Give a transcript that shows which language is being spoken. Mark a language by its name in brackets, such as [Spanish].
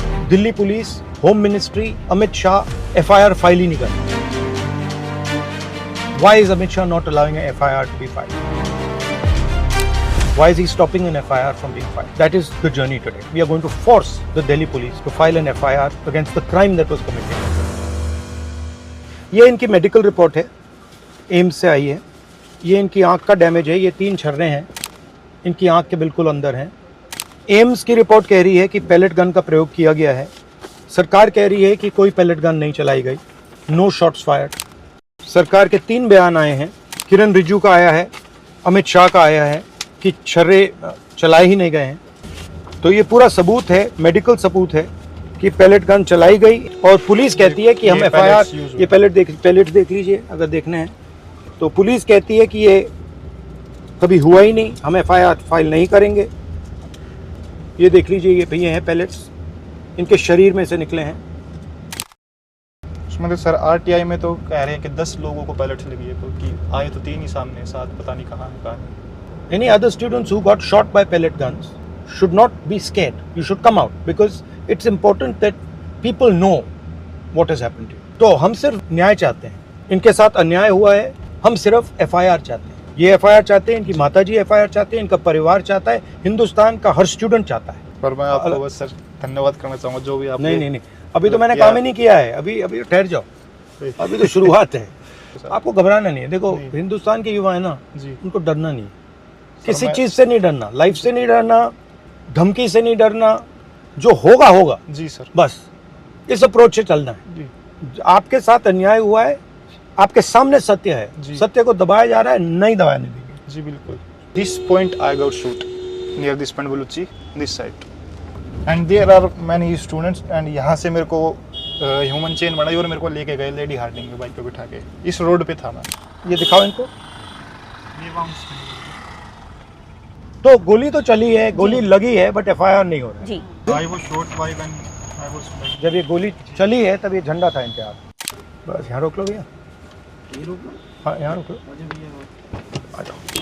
[Hindi] Delhi police, home ministry, Amit Shah FIR file ही नहीं करते। [English] Why is Amit Shah not allowing an FIR to be filed? Why is he stopping an FIR from being filed? That is the journey today. We are going to force the Delhi police to file an FIR against the crime that was committed. [Hindi] ये इनकी medical report है, AIIMS से आई है। ये इनकी आंख का damage है, ये 3 छर्रे हैं इनकी आंख के बिल्कुल अंदर हैं। एम्स की रिपोर्ट कह रही है कि पैलेट गन का प्रयोग किया गया है। सरकार कह रही है कि कोई पैलेट गन नहीं चलाई गई, नो शॉट्स फायर्ड। सरकार के 3 बयान आए हैं, किरण रिजिजू का आया है, अमित शाह का आया है कि छर्रे चलाए ही नहीं गए हैं। तो ये पूरा सबूत है, मेडिकल सबूत है कि पैलेट गन चलाई गई। और पुलिस कहती है कि हम एफआईआर, ये पैलेट देख लीजिए अगर देखने हैं तो। पुलिस कहती है कि ये कभी हुआ ही नहीं, हम एफआईआर फाइल नहीं करेंगे। ये देख लीजिए, ये भैया हैं पैलेट्स, इनके शरीर में से निकले हैं। उसमें सर आरटीआई में तो कह रहे हैं कि 10 लोगों को पैलेट लगी है, क्योंकि आए तो 3 ही सामने, 7 पता नहीं कहाँ है। [English] Any other students who got shot by pellet guns should not be scared. You should come out because it's important that people know what has happened to you. [Hindi] तो हम सिर्फ न्याय चाहते हैं, इनके साथ अन्याय हुआ है, हम सिर्फ एफआईआर चाहते हैं। ये एफआईआर चाहते हैं, इनकी माताजी एफआईआर चाहते हैं, इनका परिवार चाहता है, हिंदुस्तान का हर स्टूडेंट चाहता है। पर मैं आपको बस सर धन्यवाद करना चाहूँगा जो भी आप। नहीं, अभी तो मैंने काम ही नहीं किया है। अभी ठहर जाओ, अभी तो शुरुआत है। आपको घबराना नहीं है। देखो हिंदुस्तान के युवा है ना, उनको डरना नहीं, किसी चीज से नहीं डरना, लाइफ से नहीं डरना, धमकी से नहीं डरना। जो होगा होगा जी सर, बस इस अप्रोच से चलना है जी। आपके साथ अन्याय हुआ है, आपके सामने सत्य है, सत्य को दबाया जा रहा है, नहीं दबाने देंगे जी। बिल्कुल। [English] this point I got shoot near this point Baluchi this side and there are many students [Hindi] and यहाँ से मेरे को ह्यूमन चेन बनाई और मेरे को लेके गए लेडी हार्डिंग में बाइक पे बिठा के। इस रोड पे था मैं। ये दिखाओ इनको। तो गोली तो चली है, गोली लगी है, बट एफआईआर नहीं हो रहा जी। [English] I was shot by when I was like... [Hindi] जब ये गोली चली है तब ये झंडा था इनके हाथ। बस यहाँ रोक लो भैया, हाँ यहाँ रोक लो, आ जाओ।